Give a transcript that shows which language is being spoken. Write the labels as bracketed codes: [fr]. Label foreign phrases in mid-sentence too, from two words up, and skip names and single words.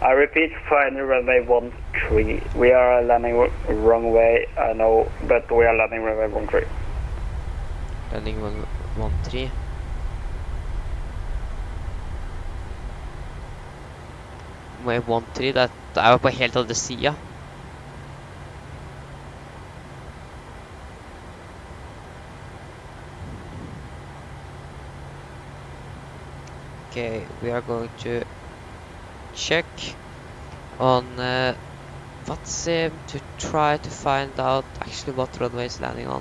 [en] I repeat, final runway 13. We are landing wrong way, I know, but we are landing runway 13. Landing 13. Runway 13, [no] det er jo på helt andre siden. [en] Okay, we are going to check on WhatsApp to try to find out actually what runway is landing on.